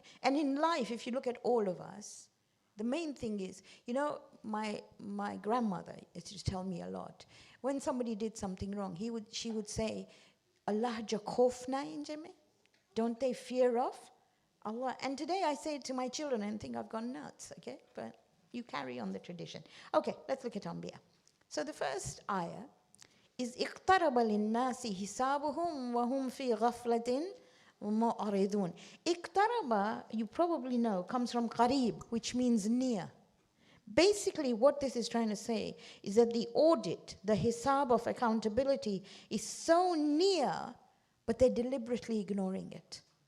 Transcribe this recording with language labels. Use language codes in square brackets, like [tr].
[en] And in life, if you look at all of us, the main thing is, you know, my grandmother used to tell me a lot. When somebody did something wrong, she would say, Allah khofna injame, don't they fear of Allah? And today I say it to my children and think I've gone nuts, okay? But you carry on the tradition. Okay, let's look at Anbiya. So the first ayah is [ar] اقترب للناس حسابهم وهم في غفلة معرضون. [en] اقترب, you probably know, comes from qarib, which means near. Basically, what this is trying to say is that the audit, the hisab of accountability, is so near, but they're deliberately ignoring it.